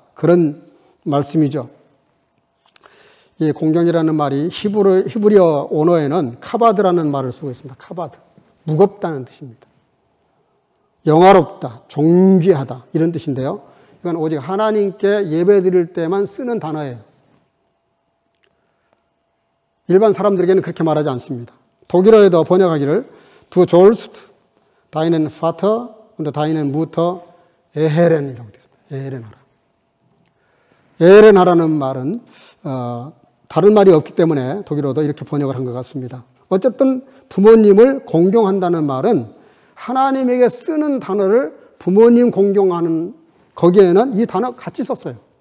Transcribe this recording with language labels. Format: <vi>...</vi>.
<ko>그런 말씀이죠. 이 공경이라는 말이 히브리어 언어에는 카바드라는 말을 쓰고 있습니다. 카바드. 무겁다는 뜻입니다. 영화롭다, 존귀하다 이런 뜻인데요. 이건 오직 하나님께 예배 드릴 때만 쓰는 단어예요. 일반 사람들에게는 그렇게 말하지 않습니다.</ko> <de>독일어에도 번역하기를 Du sollst deinen Vater und deinen Mutter ehren</de> <ko>이라고 되어 있습니다. 에헤렌하라. 에헤렌하라는 말은 다른 말이 없기 때문에 독일어도 이렇게 번역을 한 것 같습니다. 어쨌든 부모님을 공경한다는 말은 하나님에게 쓰는 단어를 부모님 공경하는 거기에는 이 단어 같이 썼어요.</ko>